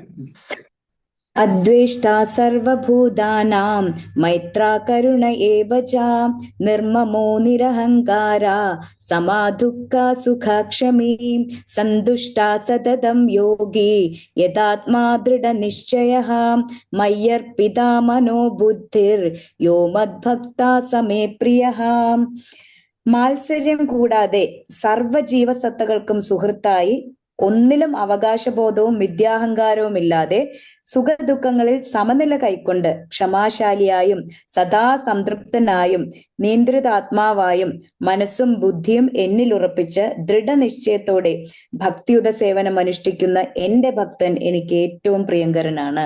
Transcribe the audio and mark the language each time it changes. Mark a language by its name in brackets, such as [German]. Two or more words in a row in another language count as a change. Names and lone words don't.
[Sanskrit] अद्वेष्टा सर्वभूतानां मैत्रा करुण एव च निर्ममो निरहंकारा समादुःखा सुखक्षमी संतुष्टा सततं योगी यदात्मा दृढनिश्चयः मय्यर्पिता मनो बुद्धिर् यो मद्भक्ता स मे प्रियः. [Malayalam] മാത്സര്യം കൂടാതെ സർവ്വജീവസത്തകൾക്കും സുഹൃത്തായി ഒന്നിലും അവകാശബോധവും വിദ്യാഹങ്കാരവും ഇല്ലാതെ സുഖദുഃഖങ്ങളിൽ സമനില കൈക്കൊണ്ട് ക്ഷമാശാലിയായും സദാ സംതൃപ്തനായും നിയന്ത്രിതാത്മാവായും മനസ്സും ബുദ്ധിയും എന്നിലുറപ്പിച്ച് ദൃഢനിശ്ചയത്തോടെ ഭക്തിയുത സേവനം അനുഷ്ഠിക്കുന്ന എന്റെ ഭക്തൻ എനിക്ക് ഏറ്റവും പ്രിയങ്കരനാണ്.